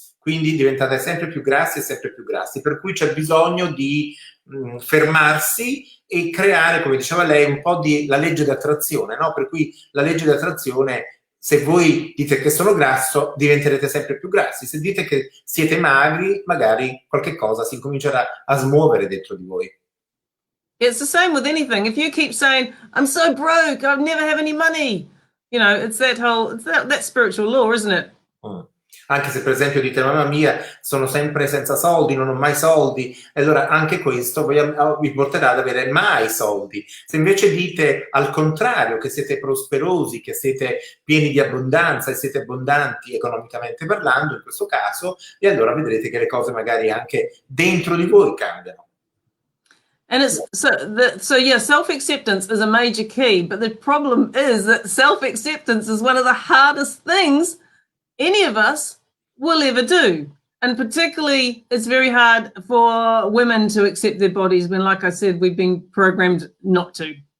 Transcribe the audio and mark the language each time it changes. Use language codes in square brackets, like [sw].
[it] Quindi diventate sempre più grassi e sempre più grassi, per cui c'è bisogno di fermarsi e creare, come diceva lei, un po' di la legge di attrazione, no? Per cui la legge di attrazione, se voi dite che sono grasso, diventerete sempre più grassi. Se dite che siete magri, magari qualche cosa si comincerà a smuovere dentro di voi. [en] It's the same with anything. If you keep saying, I'm so broke, I'll never have any money, you know, it's that whole, it's that spiritual law, isn't it? [it] Anche se per esempio dite mamma mia sono sempre senza soldi, non ho mai soldi, e allora anche questo vi porterà ad avere mai soldi. Se invece dite al contrario che siete prosperosi, che siete pieni di abbondanza e siete abbondanti economicamente parlando in questo caso, e allora vedrete che le cose magari anche dentro di voi cambiano. [en] And it's so yeah, self-acceptance is a major key, but the problem is that self-acceptance is one of the hardest things any of us will ever do. And particularly, it's very hard for women to accept their bodies when, like I said, we've been programmed not to.